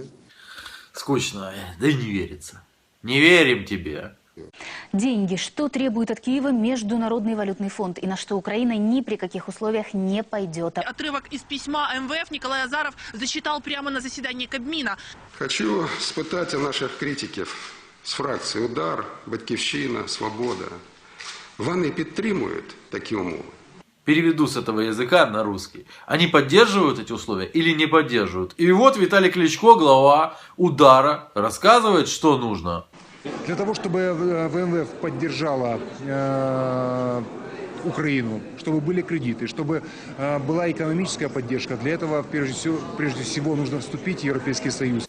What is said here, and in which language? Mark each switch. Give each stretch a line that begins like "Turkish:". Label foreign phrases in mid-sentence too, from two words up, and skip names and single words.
Russian: Скучно, да и не верится. Не верим тебе. Деньги. Что требует от Киева Международный валютный фонд и на что Украина ни при каких условиях не пойдет? Отрывок из письма МВФ Николай Азаров зачитал прямо на заседании Кабмина.
Ukrainian: Хочу спитати наших критиків з фракції «Удар», «Батьківщина», «Свобода». Вони підтримують такі умови?
Russian: Переведу с этого языка на русский. Они поддерживают эти условия или не поддерживают? И вот Виталий Кличко, глава «Удара», рассказывает, что нужно. Для того, чтобы ВМФ поддержала Украину, чтобы были кредиты, чтобы была экономическая поддержка, для этого прежде всего нужно вступить в Европейский Союз.